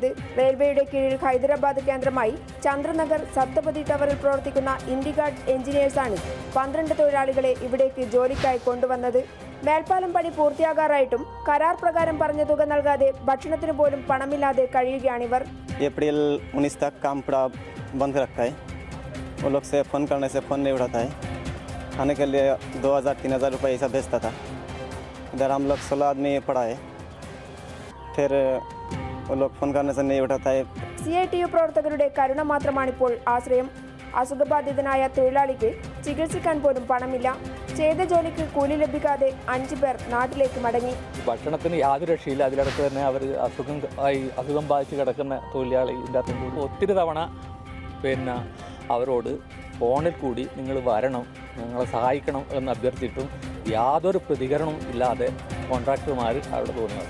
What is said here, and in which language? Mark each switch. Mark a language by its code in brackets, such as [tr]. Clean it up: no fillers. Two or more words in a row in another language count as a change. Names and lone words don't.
[ml] റെയിൽവേയുടെ കീഴിൽ ഹൈദരാബാദ് കേന്ദ്രമായി ചന്ദ്രനഗർ സപ്തപതി ടവറിൽ പ്രവർത്തിക്കുന്ന ഇൻഡിഗാർഡ് എഞ്ചിനീയേഴ്സാണ് 12 തൊഴിലാളികളെ ഇവിടേക്ക് ജോലിക്കായി കൊണ്ടുവന്നത്. മേൽപ്പാലം പണി പൂർത്തിയാകാറായിട്ടും കരാർ പ്രകാരം പറഞ്ഞ തുക നൽകാതെ ഭക്ഷണത്തിന് പോലും പണമില്ലാതെ കഴിയുകയാണിവർ. [hi] ഏപ്രിൽ 19 तक काम पूरा बंद रखा है. वो लोग से फोन करने से फोन नहीं उठाता है. खाने के लिए 2000-3000 रुपये ऐसा भेजता था. इधर हम लोग 16 आदमी पड़ा है. फिर वो लोग फोन करने से नहीं उठाता है. [ml] CITU പ്രവർത്തകരുടെ കരുണ മാത്രമാണിപ്പോൾ ആശ്രയം. അസുഖബാധിതനായ തൊഴിലാളിക്ക് ചികിത്സിക്കാൻ പോലും പണമില്ല. ചെയ്ത ജോലിക്ക് കൂലി ലഭിക്കാതെ 5 പേർ നാട്ടിലേക്ക് മടങ്ങി. ഭക്ഷണത്തിന് യാതൊരു രക്ഷയില്ല. അതിലടക്ക് തന്നെ അവർ അസുഖം ബാധിച്ച് കിടക്കുന്ന തൊഴിലാളി ഇതിൻ്റെ ഒത്തിരി തവണ അവരോട് ഫോണിൽ കൂടി നിങ്ങൾ വരണം, ഞങ്ങളെ സഹായിക്കണം എന്ന് അഭ്യർത്ഥിച്ചിട്ടും യാതൊരു പ്രതികരണവും ഇല്ലാതെ കോൺട്രാക്ടർമാർ അവിടെ തോന്നുന്നത്.